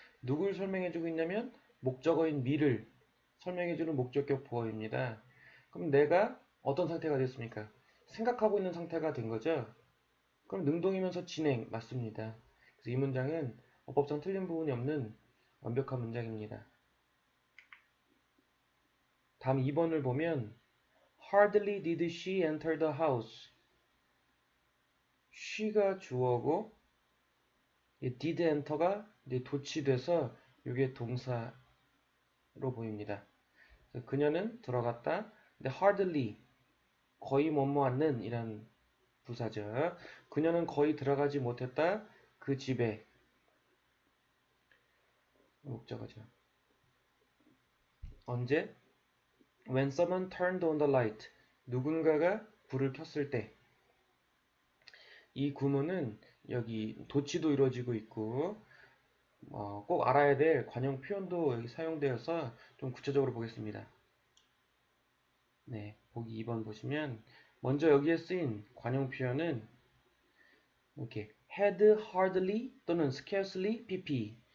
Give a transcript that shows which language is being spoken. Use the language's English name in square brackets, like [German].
[Korean] 누굴 설명해주고 있냐면, 목적어인 me를 설명해주는 목적격 보어입니다. 그럼 내가 어떤 상태가 됐습니까? 생각하고 있는 상태가 된 거죠? 그럼 능동이면서 진행 맞습니다. 그래서 이 문장은 어법상 틀린 부분이 없는 완벽한 문장입니다. 다음 2번을 보면 [English] Hardly did she enter the house. [Korean] she가 주어고 did enter가 도치돼서 이게 동사로 보입니다. 그녀는 들어갔다. 근데 hardly 거의 뭐뭐않는 이란 부사죠. 그녀는 거의 들어가지 못했다. 그 집에 목적어죠. 언제? [English] When someone turned on the light. [Korean] 누군가가 불을 켰을 때. 이 구문은 여기 도치도 이루어지고 있고 꼭 알아야 될 관용 표현도 여기 사용되어서 좀 구체적으로 보겠습니다. 네, 보기 2번 보시면 먼저 여기에 쓰인 관용 표현은 이렇게 had hardly 또는 scarcely pp.